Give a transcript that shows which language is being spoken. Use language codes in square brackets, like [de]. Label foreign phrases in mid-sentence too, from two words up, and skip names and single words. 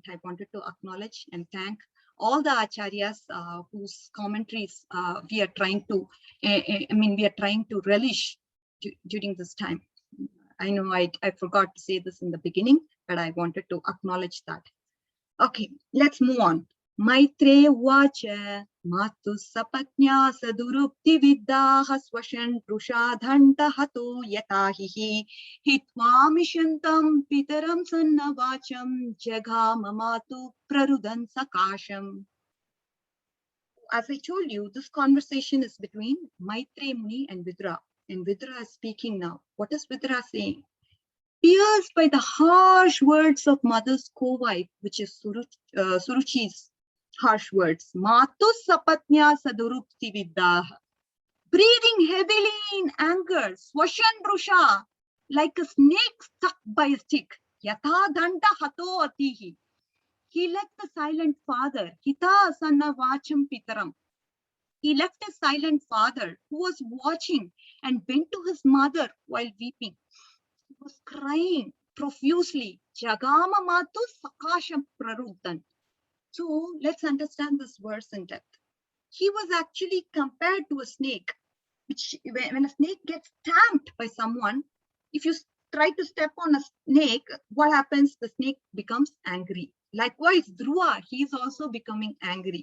[en] I wanted to acknowledge and thank all the Acharyas whose commentaries we are trying to relish during this time. I know I forgot to say this in the beginning, but I wanted to acknowledge that. Okay, let's move on. [sa] मैत्रेय उवाच मातुः सपत्न्याः सदुरुक्ति विद्धः श्वसन् रुषा दण्ड हतो यथाहिः हित्वा मिषन्तं पितरं सन्नवाचं जगाम मातुः प्ररुदन् सकाशम्. [en] As I told you, this conversation is between Maitreya Muni and Vidura. And Vidura is speaking now. What is Vidura saying? Pierced by the harsh words of mother's co-wife, which is Suruchi's harsh words. [sa] मातुः सपत्न्याः सदुरुक्ति विद्धः. [en] Breathing heavily in anger, [sa] श्वसन् रुषा, [en] like a snake stuck by a stick. [sa] यथा दण्ड हतो अहिः. [en] He left the silent father. [sa] हित्वा सन्न वाचं पितरं. [en] He left a silent father who was watching and went to his mother while weeping. He was crying profusely. [sa] जगाम मातुः सकाशं प्ररुदन्. [en] So let's understand this verse in depth. He was actually compared to a snake, which when a snake gets stamped by someone, if you try to step on a snake, what happens? The snake becomes angry. Likewise, Dhruva, he is also becoming angry.